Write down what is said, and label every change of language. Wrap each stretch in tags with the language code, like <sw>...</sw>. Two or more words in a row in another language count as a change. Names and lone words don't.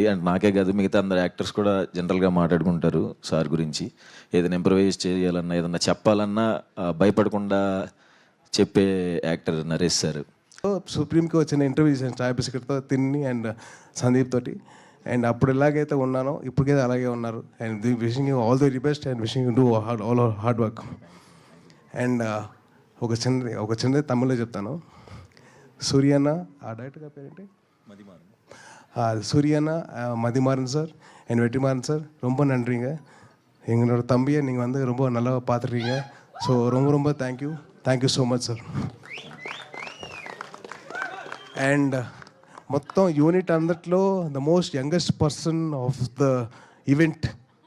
<te>అండ్ నాకే కాదు, మిగతా అందరు యాక్టర్స్ కూడా జనరల్గా మాట్లాడుకుంటారు సార్ గురించి. ఏదైనా ఇంప్రవైజ్ చేయాలన్నా, ఏదన్నా చెప్పాలన్నా భయపడకుండా చెప్పే యాక్టర్ నరేష్ సార్. సుప్రీంకి వచ్చిన ఇంటర్వ్యూ చేశాను చాయ్ బిస్కెట్తో తిని అండ్ సందీప్ తోటి. అండ్ అప్పుడు ఎలాగైతే ఉన్నానో ఇప్పటికైతే అలాగే ఉన్నారు.</te> <en>And wishing you all the very best and wishing you do all hard work.</en> <te>అండ్ ఒక చిన్నది తమిళ్లో చెప్తాను. సూర్యన్న, ఆ డైరెక్టర్ గారి పేరేంటి,</te> <ta>சூரியனா மதிமாறன் சார் என் வெற்றிமாறன் சார் ரொம்ப நன்றிங்க. எங்களோட தம்பியை நீங்கள் வந்து ரொம்ப நல்லா பார்த்துருக்கீங்க.</ta> <en>ஸோ</en> <ta>ரொம்ப ரொம்ப</ta> <en>thank you so much సార్. అండ్</en> <te>మొత్తం యూనిట్ అందట్లో</te> <en>the most youngest person of the event</en>